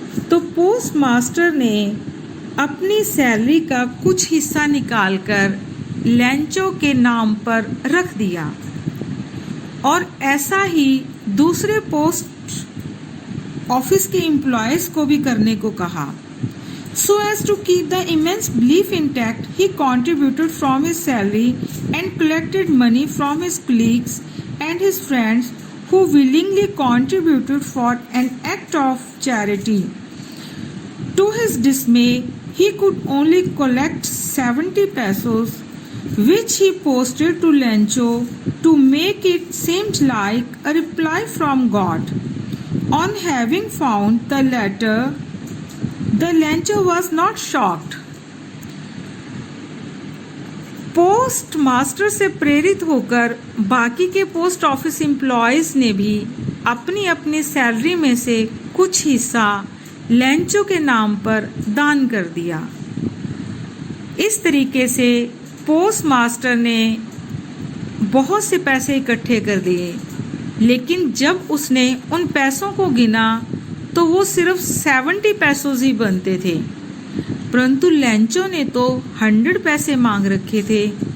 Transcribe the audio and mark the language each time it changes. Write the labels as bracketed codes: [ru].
[hi] तो post master ने अपनी सैलरी का कुछ हिस्सा निकालकर लेंचो के नाम पर रख दिया और ऐसा ही दूसरे पोस्ट ऑफिस के एम्प्लॉयज़ को भी करने को कहा। [en] So as to keep the immense belief intact, he contributed from his salary and collected money from his colleagues and his friends who willingly contributed for an act of charity. To his dismay, he could only collect 70 pesos, which he posted to Lencho to make it seem like a reply from God. On having found the letter, the Lencho was not shocked. [hi] Post master से प्रेरित होकर बाकी के post office employees ने भी अपनी अपनी salary में से कुछ हिस्सा लेंचो के नाम पर दान कर दिया। इस तरीके से पोस्ट मास्टर ने बहुत से पैसे इकट्ठे कर दिए, लेकिन जब उसने उन पैसों को गिना तो वो सिर्फ 70 पैसों ही बनते थे, परंतु लेंचो ने तो 100 पैसे मांग रखे थे।